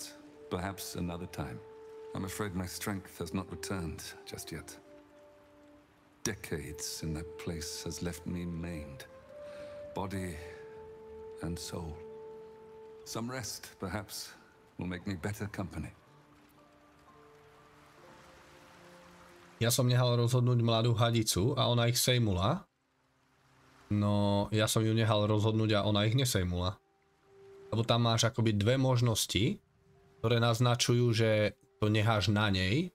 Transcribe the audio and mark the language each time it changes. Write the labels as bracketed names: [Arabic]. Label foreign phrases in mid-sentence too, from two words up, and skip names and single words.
[English] But perhaps another time. I'm afraid my strength has not returned just yet. Decades in that place has left me maimed, body and soul. Some rest, perhaps, will make me better company. [Slovak] Ja som nehal rozhodnúť mladú hadicu a ona ich sejmula. No, ja som ju nehal rozhodnúť a ona ich nesejmula. Lebo tam máš akoby dve možnosti, ktoré naznačujú, že to necháš na nej.